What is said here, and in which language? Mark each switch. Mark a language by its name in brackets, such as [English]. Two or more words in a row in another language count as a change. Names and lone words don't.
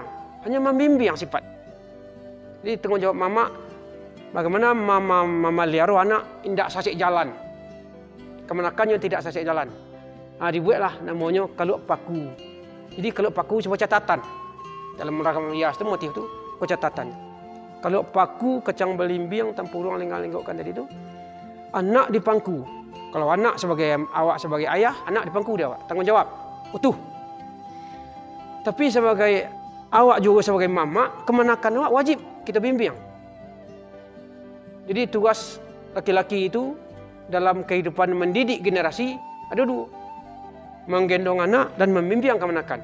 [Indonesian] Hanya membimbing sifat. Jadi tanggung jawab mama, bagaimana mama liaro anak tidak [Minangkabau] sasik jalan. [Indonesian] Kemenakannya tidak [Minangkabau] sasik jalan. [Indonesian] Dibuatlah namanya kaluak paku. Jadi kaluak paku sebuah catatan. Dalam rangka hias itu motif itu catatan. Kaluak paku [Minangkabau] kecang belimbing tampurung lenggang-lenggokkan [Indonesian] tadi itu. Anak dipangku. Kalau anak awak sebagai ayah, anak dipangku dia awak. Tanggung jawab utuh. Tapi sebagai awak juga sebagai mama, kemenakan awak wajib kita bimbing. Jadi tugas laki-laki itu dalam kehidupan mendidik generasi ada dua. Menggendong anak dan membimbing kemenakan.